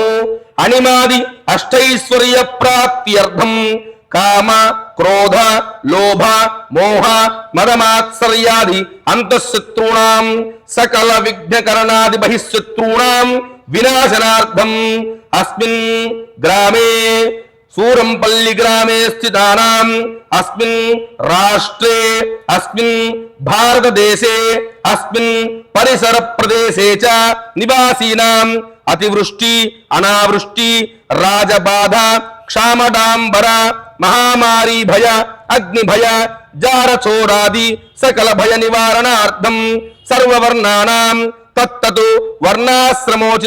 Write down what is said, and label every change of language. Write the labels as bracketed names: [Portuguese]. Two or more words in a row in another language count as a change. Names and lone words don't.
[Sanskrit] అనిమాది అష్టైశ్వర్య ప్రాప్త్యర్థం కామ క్రోధ లోభ మోహ మదమాత్సర్యాది అంతఃశత్రూణాం సకల విఘ్నకరణాది బహిశత్రూణాం వినాశనార్థం అస్మిన్ గ్రామే सूरंपल्ली ग्रामे स्थितानां अस्मिन् राष्ट्रे अस्मिन् भारत देशे अस्मिन् परिसर प्रदेशे च निवासीनां अतिवृष्टि अनावृष्टि राजबाधा क्षामडांबर महामारी भय अग्निभय जारचोरादि सकल भय निवारणार्थं सर्ववर्णानां तत्ततु वर्णाश्रमोचित